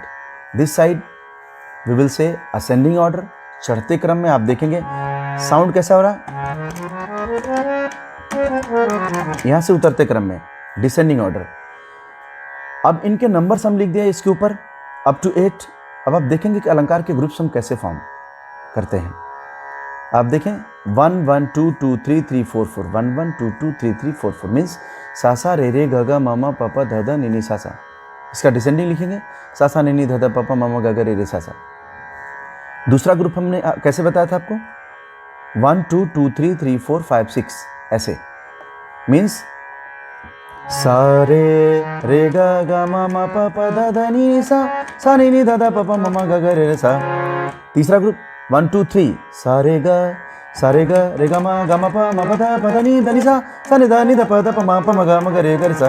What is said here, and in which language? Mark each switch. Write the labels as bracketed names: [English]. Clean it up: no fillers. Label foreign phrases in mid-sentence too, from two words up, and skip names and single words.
[English] this side we will say ascending order, [Hindi] चढ़ते क्रम में आप देखेंगे साउंड कैसा हो रहा है, यहां से उतरते क्रम में [English] descending order. [Hindi] अब इनके नंबर्स हम लिख दिया इसके ऊपर [English] up to [Hindi] 8। अब आप देखेंगे कि अलंकार के ग्रुप्स हम कैसे फॉर्म करते हैं। आप देखें 1 1 2 2 3 3 4 4, 1 1 2 2 3 3 4 4 मीन्स सा सा रे रे ग ग म म प प ध ध नि नि सा सा। इसका डिसेंडिंग लिखेंगे सा सा नि नि ध ध प प म म ग ग रे रे सा सा। दूसरा ग्रुप हमने कैसे बताया था आपको, 1 2 2 3 3 4 5 6 ऐसे, मीन्स सा रे रे ग ग म म प प ध ध नि सा नि नि ध ध प प म म ग ग रे रे सा। तीसरा ग्रुप 1 2 3 सा रे ग रे ग म प म प ध नि ध नि सा नि ध नि ध प ध प म प म ग रे ग रे सा।